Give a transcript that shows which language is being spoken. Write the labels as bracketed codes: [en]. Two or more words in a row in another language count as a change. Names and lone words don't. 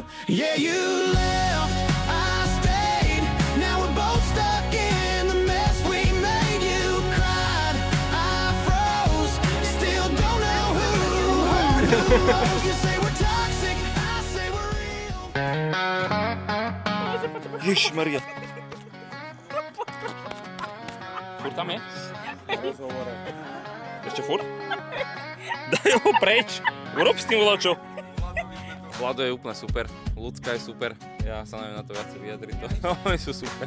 [en] Yeah, you left, I stayed, now we're both stuck in the mess we made. You cried, I froze, still don't know who hurt who. You say we're toxic, I say we're real. [sk] Ježišmaria. Furt tam je? Ešte furt? Daj ho preč, urob s tým voľačo. Vlado je úplne super, Ľudská je super, ja sa neviem na to viacej vyjadriť, oni sú super.